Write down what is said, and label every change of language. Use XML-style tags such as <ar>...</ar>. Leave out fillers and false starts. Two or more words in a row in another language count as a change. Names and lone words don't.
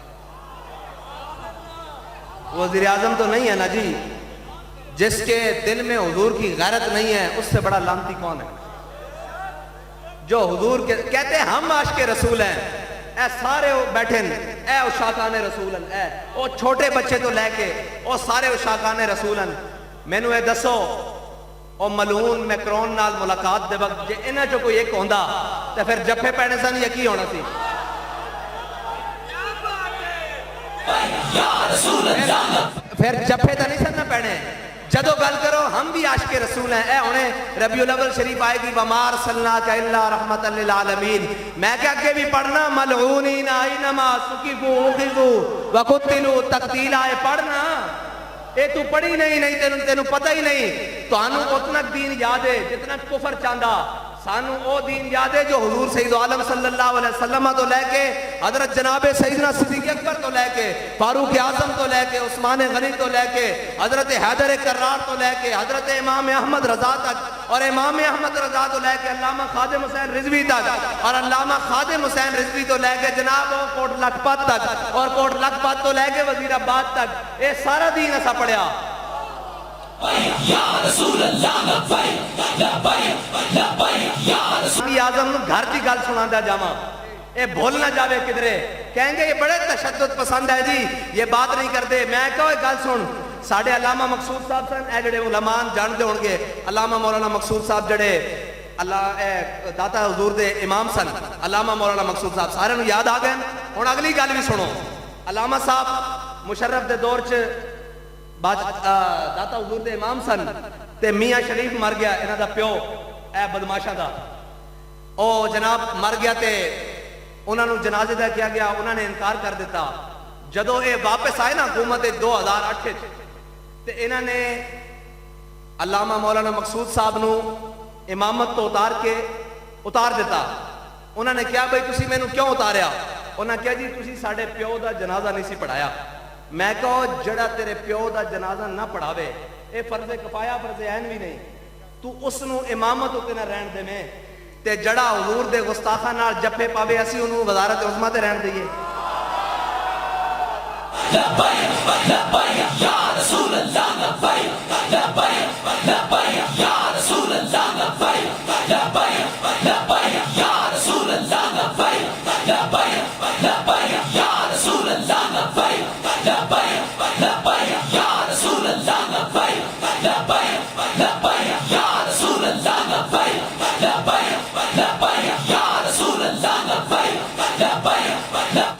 <ur>وزیر اعظم تو نہیں ہے نا جی، جس کے دل میں حضور کی غیرت نہیں ہے اس سے بڑا لانتی کون ہے؟ جو حضور کہتے ہیں ہم عاشق رسول ہیں،</ur> <pa>اے سارے بیٹھے اے عشاقان رسول ہیں، اے او چھوٹے بچے تو لے کے او سارے عشاقان رسول ہیں۔ میں نو اے دسو او ملعون میکرون نال ملاقات دے وقت جے انہاں چوں کوئی ایک ہوندا تے پھر جفے پینے سن یا کی ہونا سی؟ پھر جفے تا نہیں سن نہ پینے۔ جدو گل کرو</pa> <ur>ہم بھی عاشق رسول ہیں،</ur> <pa>اے انہیں ربیع الاول شریف آئے گی</pa> <ar>وَمَا أَرْسَلْنَاكَ إِلَّا رَحْمَةً لِّلْعَالَمِينَ،</ar> <pa>میں کہ آگے بھی پڑھنا</pa> <ar>ملعونین اینما ثقفوا اخذوا وقتلوا تقتیلا،</ar> <pa>اے پڑھنا، اے تو پڑھی نہیں تینوں پتہ ہی نہیں، تو انہوں اتنا دین یاد ہے جتنا کفر چاندہ، سانو او دین یاد ہے جو حضور سید عالم</pa> <ar>صلی اللہ علیہ وسلم</ar> <pa>تو لے کے حضرت جناب سیدنا صدیق اکبر تو لے کے فاروق اعظم تو لے کے عثمان غنی تو لے کے حضرت حیدر کرار تو لے کے حضرت امام احمد رضا تک، اور امام احمد رضا تو لے کے علامہ خادم حسین رضوی تک، اور علامہ خادم حسین رضوی تو لے کے جناب کوٹ لکھپت تک، اور کوٹ لکھپت تو لے کے وزیر آباد تک، اے سارا دین ایسا پڑھیا۔</pa> <ar>یا رسول اللہ لبیک لبیک لبیک یا رسول</ar> <pa>اعظم گھر کی گل سنا دا جاواں، اے بھول نہ جاوے کدھرے،</pa> <ur>کہیں گے یہ بڑے تشدد پسند ہے جی، یہ بات نہیں کرتے۔</ur> <pa>میں کہو ایک گل سن، ساڑھے علامہ مقصود صاحب سن، اے جڑے علماء جانتے ہوں گے، علامہ مولانا مقصود صاحب جڑے داتا حضور دے امام سن، علامہ مولانا مقصود صاحب سارے نو یاد آ گئے۔ ہن اگلی گل بھی سنو، علامہ صاحب مشرف دے دور چ داتا حضور دے امام سن، تے میاں شریف مر گیا انہاں دا پیو، اے بدماشاں دا، او جناب مر گیا تے انہاں نو جنازے دا کیا گیا، انہاں نے انکار کر دیتا۔ جدو اے واپس آئے نا حکومت 2008 تے انہاں نے علامہ مولانا مقصود صاحب نو امامت تو اتار دیتا۔ انہاں نے کیا بھئی تسی مینوں کیوں اتاریا؟ انہاں کہا جی تسی ساڈے پیو دا جنازہ نہیں سی پڑھایا۔ میں کہو جڑا تیرے پیو دا جنازہ نہ پڑھاوے اے فرض کفایہ فرض عین بھی نہیں، تو اس نو امامت اتے نہ رہن دے میں، تے جڑا حضور دے گستاخاں نال جفے پاوے اسی انہوں وزارت عظمیٰ تے رہن دئیے۔</pa> <ar>لبیک لبیک یا رسول اللہ لبیک لبیک لبیک یا رسول اللہ لبیک لبیک لبیک یا رسول اللہ لبیک لبیک لبیک یا رسول اللہ لبیک لبیک لبیک یا رسول اللہ لبیک لبیک لبیک یا رسول اللہ لبیک لبیک لبیک یا رسول اللہ لبیک لبیک لبیک۔</ar>